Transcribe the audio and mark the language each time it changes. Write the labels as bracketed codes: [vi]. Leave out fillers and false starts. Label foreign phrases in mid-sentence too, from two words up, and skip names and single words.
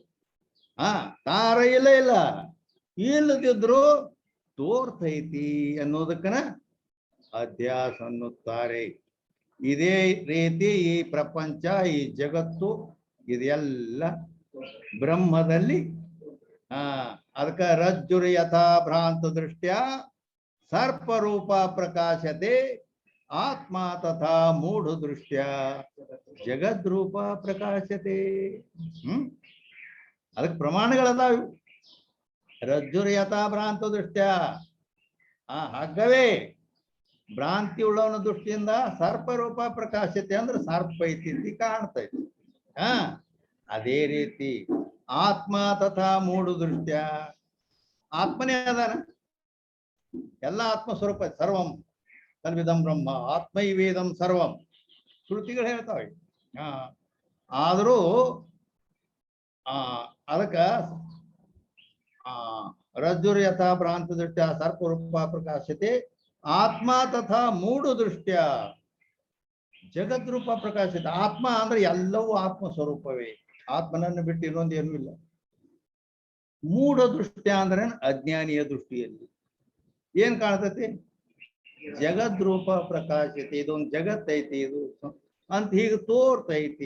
[kn] ತಾರ ಇಲ್ಲ ಇಲ್ಲದಿದ್ರು ತೋರ್ತೈತಿ ಅನ್ನೋದಕ್ಕನ ಅಧ್ಯಾಸ ಅನ್ನುತ್ತಾರೆ. ಇದೇ ರೀತಿ ಈ ಪ್ರಪಂಚ, ಈ ಜಗತ್ತು ಇದೆಲ್ಲ ಬ್ರಹ್ಮದಲ್ಲಿ. [sa] ಅದಕ್ಕ ರಜ್ಜುರು ಯಥಾ ಭ್ರಾಂತ ದೃಷ್ಟ್ಯ ಸರ್ಪರೂಪ ಪ್ರಕಾಶತೆ ಆತ್ಮ ತಥಾ ಮೂಢ ದೃಷ್ಟ್ಯ ಜಗದ್ರೂಪ ಪ್ರಕಾಶತೆ. [kn] ಅದಕ್ಕೆ ಪ್ರಮಾಣಗಳದಾವ. [sa] ರಜ್ಜುರು ಯಥಾ ಭ್ರಾಂತ ದೃಷ್ಟ್ಯ, [kn] ಹಗ್ಗವೇ ಭ್ರಾಂತಿ ಉಳ್ಳವನ ದೃಷ್ಟಿಯಿಂದ [sa] ಸರ್ಪರೂಪ ಪ್ರಕಾಶತೆ [kn] ಅಂದ್ರೆ ಸರ್ಪ ಐತಿ ಕಾಣ್ತೈತಿ. ಅದೇ ರೀತಿ [sa] ಆತ್ಮ ತಥಾ ಮೂಢ ದೃಷ್ಟ್ಯ, [kn] ಆತ್ಮನೇ ಅದಾನ, ಎಲ್ಲ ಆತ್ಮ ಸ್ವರೂಪ. [sa] ಸರ್ವಂ ಕಲ್ವಿದಂ ಬ್ರಹ್ಮ ಆತ್ಮೈವೇದಂ ಸರ್ವಂ [kn] ಶ್ರುತಿಗಳು ಹೇಳ್ತಾವೆ. ಆದರೂ ಅದಕ್ಕ [sa] ರಜ್ಜುರು ಯಥಾ ಭ್ರಾಂತ ದೃಷ್ಟ್ಯ ಸರ್ಪರೂಪ ಪ್ರಕಾಶತೆ ಆತ್ಮ ತಥಾ ಮೂಢ ದೃಷ್ಟ್ಯ ಜಗದ್ರೂಪ ಪ್ರಕಾಶತೆ. [kn] ಆತ್ಮ ಅಂದ್ರೆ ಎಲ್ಲವೂ ಆತ್ಮ ಸ್ವರೂಪವೇ, ಆತ್ಮನನ್ನು ಬಿಟ್ಟು ಇನ್ನೊಂದು ಏನೂ ಇಲ್ಲ. [sa] ಮೂಢ ದೃಷ್ಟ್ಯ [kn] ಅಂದ್ರೆ ಅಜ್ಞಾನಿಯ ದೃಷ್ಟಿಯಲ್ಲಿ. ಏನ್ ಕಾಣ್ತೈತಿ? [sa] ಜಗದ್ರೂಪ ಪ್ರಕಾಶತೆ, [kn] ಇದೊಂದು ಜಗತ್ತೈತಿ ಇದು ಅಂತ ಹೀಗೆ ತೋರ್ತೈತಿ.